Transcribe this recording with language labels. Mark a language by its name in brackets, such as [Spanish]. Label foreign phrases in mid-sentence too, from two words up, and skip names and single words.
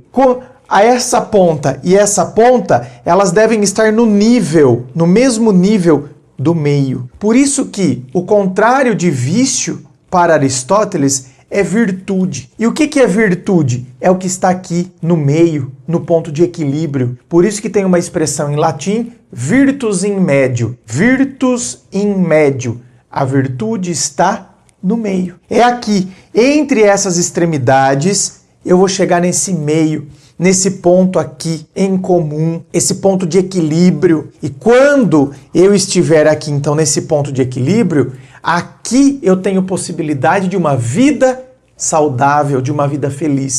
[Portuguese] A essa ponta e essa ponta, elas devem estar no mesmo nível do meio. Por isso que o contrário de vício, para Aristóteles, é virtude. E o que é virtude? É o que está aqui no meio, no ponto de equilíbrio. Por isso que tem uma expressão em latim, [Latin] virtus in medio. Virtus in medio. [Portuguese] A virtude está no meio. É aqui, entre essas extremidades, eu vou chegar nesse meio, nesse ponto aqui em comum, esse ponto de equilíbrio. E quando eu estiver aqui, então, nesse ponto de equilíbrio, aqui eu tenho possibilidade de uma vida saudável, de uma vida feliz.